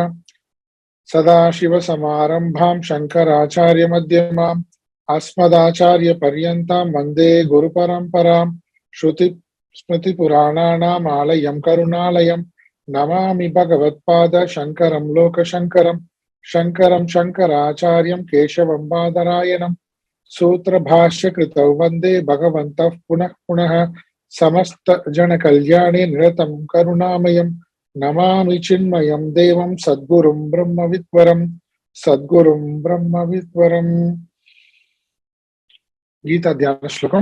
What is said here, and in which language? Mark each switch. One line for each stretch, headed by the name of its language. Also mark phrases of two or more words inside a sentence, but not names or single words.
Sanskrit: सदाशिवसमारम्भां शङ्कराचार्य मध्यमाम् अस्मदाचार्य पर्यन्तां वन्दे गुरु परम्पराम्. श्रुति स्मृति पुराणानाम् आलयं करुणालयं नमामि भगवत्पाद शङ्करं लोकशङ्करम्. शङ्करं शङ्कराचार्यं केशवं बादरायणम् सूत्र भाष्य कृतौ वंदे भगवन्तः पुनः पुनः समस्त जन कल्याणे निरतं करुणामयं नमामि चिन्मयं देवं सद्गुरुं ब्रह्मविद्वरम्. गीता ध्यान श्लोकम्.